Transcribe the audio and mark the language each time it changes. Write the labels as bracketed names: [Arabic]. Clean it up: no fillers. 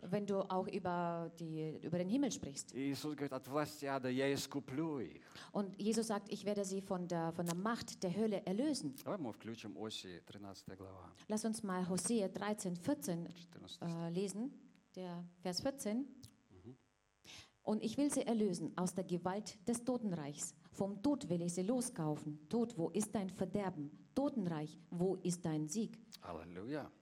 [German] Wenn du auch über den Himmel sprichst. [Russian] Иисус говорит: от власти ада я искуплю их. [German] Und Jesus sagt, ich werde sie von der Macht der Hölle erlösen. [Russian] Давай мы включим Осии 13 глава. [German] Lass uns mal Hosea 13, 14 lesen, der Vers 14. Und ich will sie erlösen aus der Gewalt des Totenreichs. Vom Tod will ich sie loskaufen. Tod, wo ist dein Verderben? Totenreich, wo ist dein Sieg? Halleluja.